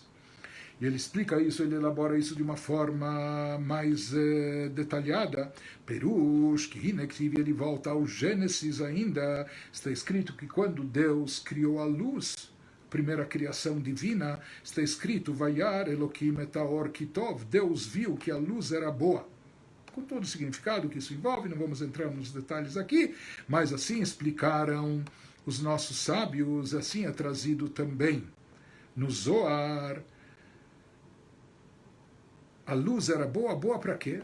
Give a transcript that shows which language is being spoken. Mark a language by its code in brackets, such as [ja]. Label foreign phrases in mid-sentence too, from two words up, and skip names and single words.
[pt] E ele explica isso, ele elabora isso de uma forma mais detalhada. Perush, que ele volta ao Gênesis ainda, está escrito que quando Deus criou a luz, primeira criação divina, está escrito, [he] וירא אלהים את האור כי טוב, [pt] Deus viu que a luz era boa. Com todo o significado que isso envolve, não vamos entrar nos detalhes aqui, mas assim explicaram os nossos sábios, assim é trazido também no Zohar. A luz era boa, boa para quê?